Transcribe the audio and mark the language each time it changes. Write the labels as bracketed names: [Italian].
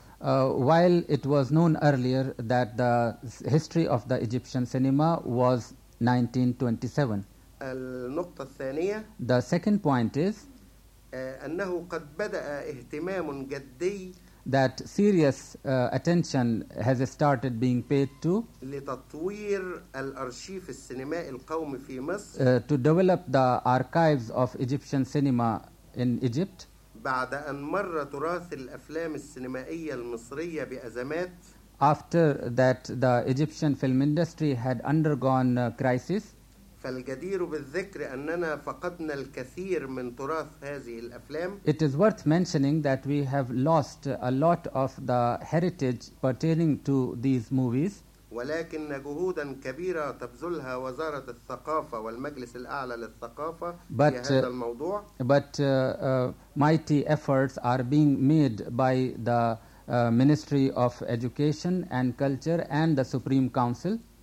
[English] While it was known earlier that the history of the Egyptian cinema was 1927. [Arabic] النقطة الثانية. [English] The second point is [Arabic] أنه قد بدأ اهتمام جدي. [English] That serious attention has started being paid to. [Arabic] لتطوير الأرشيف السينمائي القومي في مصر. [English] To develop the archives of Egyptian cinema in Egypt. [Arabic] بعد أن مر تراث الأفلام السينمائية المصرية بأزمات. [English] After that, the Egyptian film industry had undergone crisis. [Arabic] فالجدير بالذكر أننا فقدنا الكثير من تراث هذه الأفلام. [English] It is worth mentioning that we have lost a lot of the heritage pertaining to these movies. [Arabic] ولكن جهودا كبيرة تبذلها وزارة الثقافة والمجلس الأعلى للثقافة [English] but, [Arabic] في هذا الموضوع. [English] But mighty efforts are being made by the Ministry of Education and Culture and the Supreme Council.